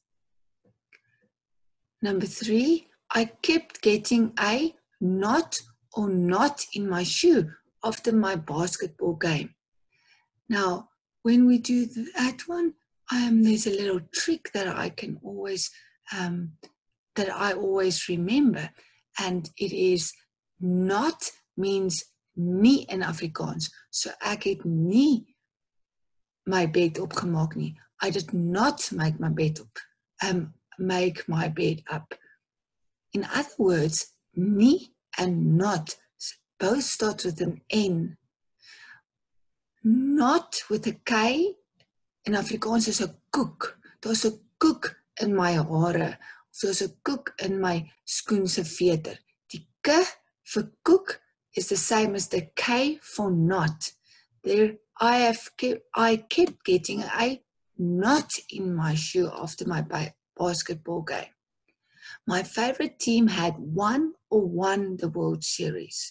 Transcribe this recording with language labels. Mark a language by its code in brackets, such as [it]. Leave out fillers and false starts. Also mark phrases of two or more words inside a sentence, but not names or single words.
[en] Number 3, I kept getting a knot or knot in my shoe after my basketball game. Now, when we do that one, there's a little trick that I can always remember, and it is not means nie in Afrikaans. [af] So ek het nie my bed opgemaak nie. [en] I did not make my bed up. In other words, nie and not both start with an N. Not with a K in Afrikaans is [af] 'n koek. Daar's 'n koek in my hare. Of daar's 'n koek in my skoen se veter. [en] Die K for koek is the same as the K for not. I kept getting a knot in my shoe after my basketball game. My favorite team had won or won the World Series.